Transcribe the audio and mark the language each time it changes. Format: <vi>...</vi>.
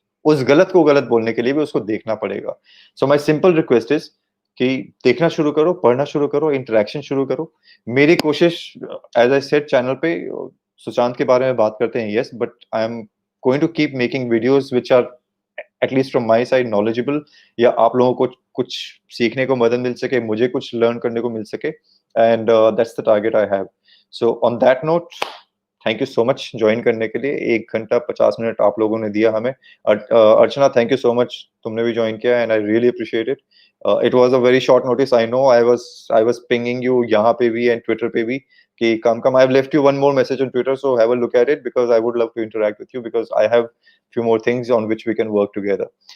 <hi>उस गलत को गलत बोलने के लिए भी उसको देखना पड़ेगा.</hi> <en>So my simple request is</en> <hi>कि देखना शुरू करो, पढ़ना शुरू करो, इंटरेक्शन शुरू करो. मेरी कोशिश,</hi> <en>as I said,</en> <hi>चैनल पे सुशांत के बारे में बात करते हैं, yes,</hi> <en>but I am going to keep making videos which are at least from my side knowledgeable,</en> <hi>या आप लोगों को कुछ सीखने को मदद मिल सके, मुझे कुछ लर्न करने को मिल सके.</hi> <en>And that's the target I have. So on that note, thank you so much</en> <hi>join करने के लिए. 1 घंटा 50 मिनट आप लोगों ने दिया हमें.</hi> <en>Archana, thank you so much,</en> <hi>तुमने भी join किया,</hi> <en>and I really appreciate it. It was a very short notice. I know I was pinging you</en> <hi>यहाँ पे भी</hi> <en>and Twitter पे भी कि come. I've left you one more message on Twitter, so have a look at it, because I would love to interact with you, because I have few more things on which we can work together.</en>